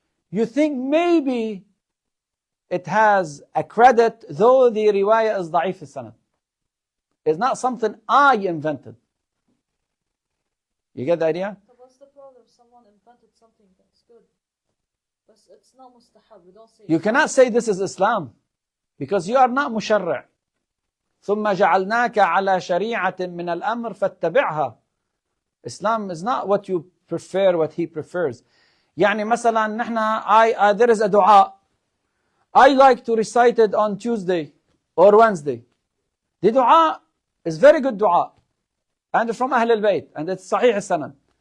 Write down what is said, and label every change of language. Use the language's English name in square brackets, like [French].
[English] You think maybe it has a credit, though the riwayah is [Arabic] ضعيف السند. [English] It's not something I invented. You get the idea? So what's the problem? Someone invented something that's good, but it's not mustahab. We don't say. You cannot say this is Islam, because you are not مشرع. [Arabic] ثم جعلناك على شريعة من الأمر فاتبعها. [English] Islam is not what you prefer, what he prefers. [Arabic] يعني مثلا نحن [English] there is a dua. I like to recite it on Tuesday or Wednesday. The dua is very good dua, and from Ahl al-Bayt, and it's Sahih al-Sanad.